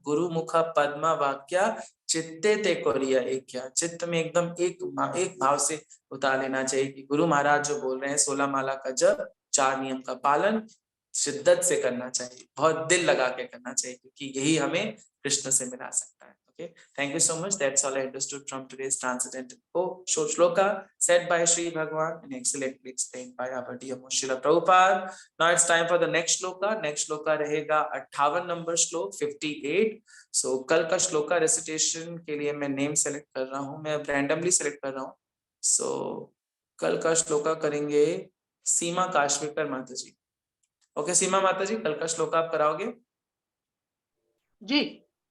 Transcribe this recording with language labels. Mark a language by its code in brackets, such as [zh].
[bn] गुरु मुख पद्मा वाक्या चित्ते ते कोरिया एक, [hi] क्या चित्त में एकदम एक भाव से उतार लेना चाहिए कि गुरु महाराज जो बोल रहे हैं 16 माला का जप, 4 नियम का पालन शिद्दत से करना चाहिए, बहुत दिल लगा के करना चाहिए, क्योंकि यही हमें कृष्ण से मिला सकता है। [en] Okay, thank you so much. That's all I understood from today's transcendental short shloka said by Sri Bhagwan and excellently explained by our dear Srila Prabhupada. Now it's time for the next shloka. Next shloka रहेगा 58 number shloka 58. [hi] So कल का shloka recitation के लिए मैं name select कर रहा हूँ, मैं randomly select कर रहा हूँ. So कल का श्लोका करेंगे सीमा काश्मीकर माता जी. Okay, सीमा माता जी, कल का श्लोका आप कराओगे? जी